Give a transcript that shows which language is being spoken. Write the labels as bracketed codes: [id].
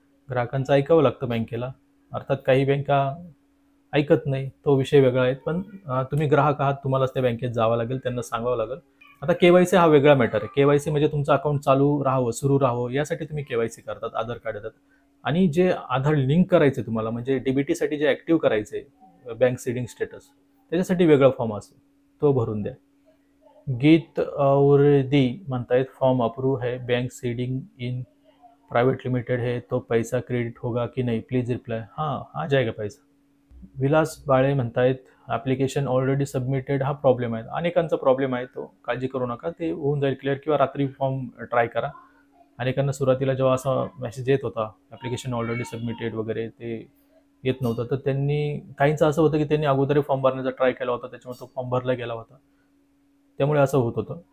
[mr] ग्राहकांचं ऐकावं लागतं बँकेला. अर्थात काही बँका ऐकत नाही, तो विषय वेगळा आहे, पण तुम्ही ग्राहक आहात, तुम्हालाच त्या बँकेत जावं लागेल, त्यांना सांगावं लागेल. आता KYC हा वेगळा मॅटर आहे. KYC म्हणजे तुमचं अकाउंट चालू राहावं, सुरू राहावं, यासाठी तुम्ही KYC करतात, आधार कार्ड देतात. आणि जे आधार लिंक करायचे तुम्हाला, म्हणजे डीबीटीसाठी जे ॲक्टिव्ह करायचे बँक सीडिंग स्टेटस, त्याच्यासाठी वेगळा फॉर्म असतो, तो भरून द्या. [hi] गीत औरदी [mr] म्हणतायत [hi] फॉर्म अप्रूव्ह है, bank seeding in private limited है, तो पैसा क्रेडिट होगा कि नहीं, प्लीज रिप्लाई. हाँ, आ जाएगा पैसा. विलास बाळे [mr] म्हणतायत ॲप्लिकेशन ऑलरेडी सबमिटेड हा प्रॉब्लेम आहे. अनेकांचा प्रॉब्लेम आहे तो. काळजी करू नका. ते होऊन जाईल क्लिअर किंवा रात्री फॉर्म ट्राय करा. अनेकांना सुरुवातीला जेव्हा असा मेसेज येत होता, ॲप्लिकेशन ऑलरेडी सबमिटेड वगैरे ते येत नव्हतं, तर काहींचं असं होतं की त्यांनी अगोदर फॉर्म भरण्याचा ट्राय केला होता, त्याच्यामुळे तो फॉर्म भरला गेला होता. त्यामुळे असं होत होतं.